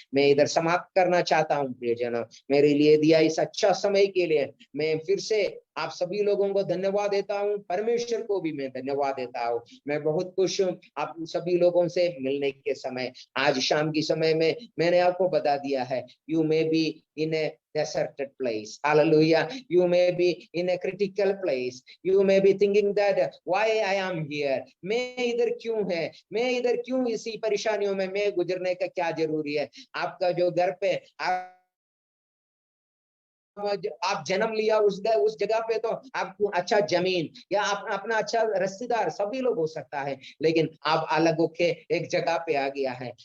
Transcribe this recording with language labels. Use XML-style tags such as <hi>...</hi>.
<hi>मैं इधर समाप्त करना चाहता हूँ प्रियजनों, मेरे लिए दिया इस अच्छा समय के लिए मैं फिर से आप सभी लोगों को धन्यवाद देता हूँ, परमेश्वर को भी मैं धन्यवाद देता हूँ। मैं बहुत खुश हूँ आप सभी लोगों से मिलने के समय। आज शाम की समय में मैंने आपको बता दिया है,</hi> <en>You may be in a deserted place. Hallelujah. You may be in a critical place. You may be thinking that why I am here.</en> <hi>मैं इधर क्यों है, मैं इधर क्यों इसी परेशानियों में मैं गुजरने का क्या जरूरी है। आपका जो घर पे आप जन्म लिया उस जगह पे तो आपको अच्छा जमीन या अपना अच्छा रिश्तेदार सभी लोग हो सकता है, लेकिन आप अलग होके एक जगह पे आ गया है।</hi>